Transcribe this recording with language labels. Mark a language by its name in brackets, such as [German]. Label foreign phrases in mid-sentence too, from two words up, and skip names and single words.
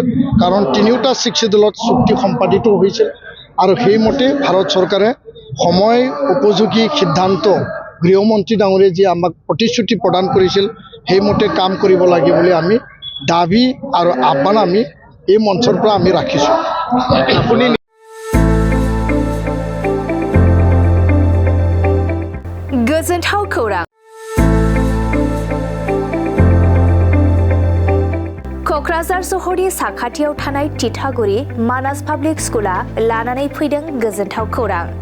[Assamese] কাৰণ তিনিওটা 6 দলত চুক্তি সম্পাদিত হৈছিল আৰু সেইমতে ভাৰত চৰকাৰে সময় উপযোগী সিদ্ধান্ত গৃহমন্ত্ৰী ডাঙৰীয়ে যি আমাক প্ৰতিশ্ৰুতি প্ৰদান কৰিছিল সেইমতে কাম কৰিব লাগে বুলি আমি দাবী আৰু আহ্বান আমি এই মঞ্চৰ পৰা আমি ৰাখিছোঁ। আপুনি [Bodo] गोजोनथाव खौरां। क'क्राझार सहरनि साखाथियाव थानाय तितागुरि मानास पाब्लिक स्कुला लानानै फैदों गोजोनथाव खौरां।